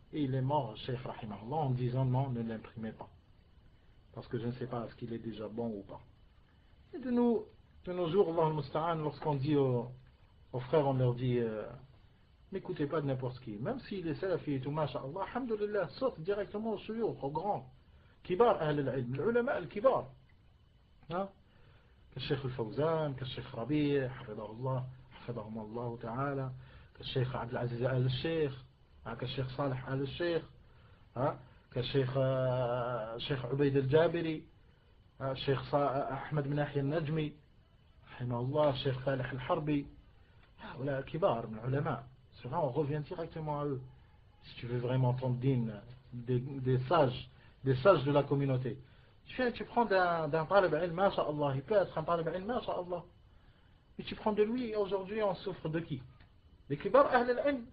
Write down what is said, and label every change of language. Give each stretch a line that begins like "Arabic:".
French: Et il est mort, Cheikh Rahimahullah, en disant non, ne l'imprimez pas. Parce que je ne sais pas est-ce qu'il est déjà bon ou pas. Et de nos jours, Allah al-Musta'an, lorsqu'on dit aux frères, on leur dit n'écoutez pas de n'importe qui. Même s'il est salafi et tout, masha'Allah, alhamdulillah, saute directement au shuyukh, au grand.
Arabic: Kibar ahl al-ilm, l'ulama al-kibar. كالشيخ الفوزان كالشيخ ربيع حفظهم الله تعالى كالشيخ عبد العزيز آل الشيخ كالشيخ صالح آل الشيخ كالشيخ عبيد الجابري الشيخ أحمد بن يحيى النجمي رحمه الله الشيخ فالح الحربي هؤلاء كبار من العلماء.
French: C'est vrai, on revient directement à eux si tu veux vraiment ton din des sages de la communauté. Tu prends d'un talib ilm, masha'Allah, il peut être un talib ilm, masha'Allah. Et tu prends de lui, et aujourd'hui on souffre de qui? Les kibar ahl al-ilm.